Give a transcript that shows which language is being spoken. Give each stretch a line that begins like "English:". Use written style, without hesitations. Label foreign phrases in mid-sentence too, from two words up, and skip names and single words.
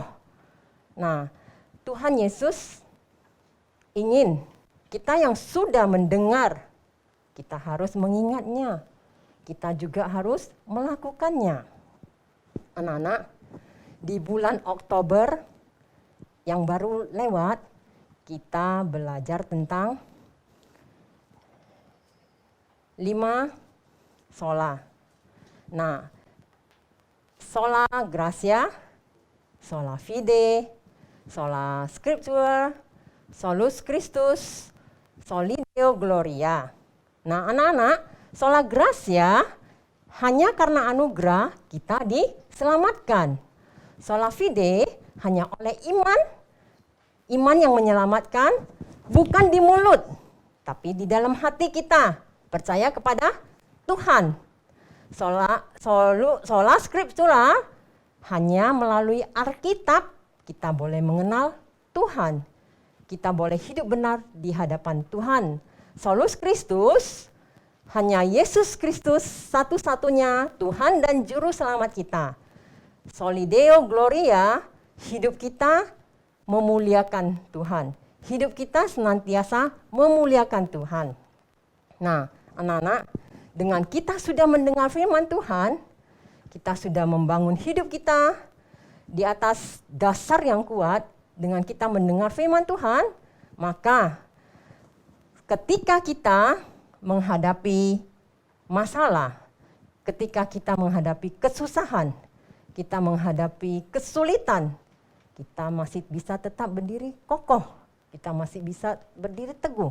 Indonesian: Nah, Tuhan Yesus ingin kita yang sudah mendengar, kita harus mengingatnya, kita juga harus melakukannya. Anak-anak, di bulan Oktober yang baru lewat, kita belajar tentang 5 sola.
Latin: Nah, sola gratia, sola fide, sola scriptura, solus Christus, soli Deo gloria.
Indonesian: Nah, anak-anak,
Latin: sola gratia
Indonesian: hanya karena anugerah kita diselamatkan.
Latin: Sola fide
Indonesian: hanya oleh iman yang menyelamatkan, bukan di mulut, tapi di dalam hati kita. Percaya kepada Tuhan.
Latin: Sola scriptura
Indonesian: hanya melalui Alkitab kita boleh mengenal Tuhan. Kita boleh hidup benar di hadapan Tuhan.
Latin: Solus Christus
Indonesian: hanya Yesus Kristus satu-satunya Tuhan dan Juru Selamat kita.
Latin: Soli Deo gloria,
Indonesian: hidup kita memuliakan Tuhan. Hidup kita senantiasa memuliakan Tuhan. Nah, anak-anak, dengan kita sudah mendengar firman Tuhan, kita sudah membangun hidup kita di atas dasar yang kuat, dengan kita mendengar firman Tuhan, maka ketika kita menghadapi masalah, ketika kita menghadapi kesusahan, kita menghadapi kesulitan, kita masih bisa tetap berdiri kokoh, kita masih bisa berdiri teguh.